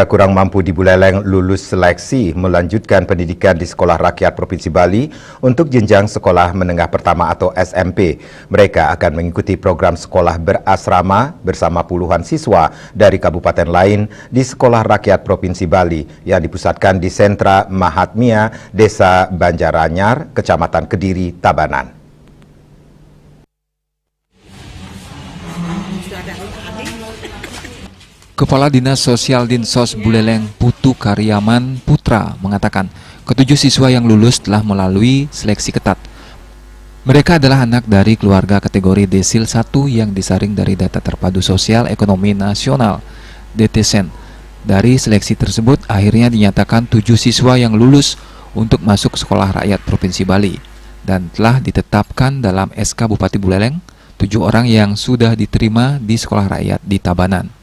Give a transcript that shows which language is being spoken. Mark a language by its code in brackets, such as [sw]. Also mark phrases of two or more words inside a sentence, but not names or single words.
[id] kurang mampu di Buleleng lulus seleksi melanjutkan pendidikan di Sekolah Rakyat Provinsi Bali untuk jenjang sekolah menengah pertama atau SMP. Mereka akan mengikuti program sekolah berasrama bersama puluhan siswa dari kabupaten lain di Sekolah Rakyat Provinsi Bali yang dipusatkan di Sentra Mahatmia, Desa Banjaranyar, Kecamatan Kediri, Tabanan. Kepala Dinas Sosial Dinsos Buleleng Putu Karyaman Putra mengatakan ketujuh siswa yang lulus telah melalui seleksi ketat. Mereka adalah anak dari keluarga kategori Desil 1 yang disaring dari Data Terpadu Sosial Ekonomi Nasional (DTSEN). Dari seleksi tersebut akhirnya dinyatakan 7 siswa yang lulus untuk masuk Sekolah Rakyat Provinsi Bali dan telah ditetapkan dalam SK Bupati Buleleng 7 orang yang sudah diterima di Sekolah Rakyat di Tabanan.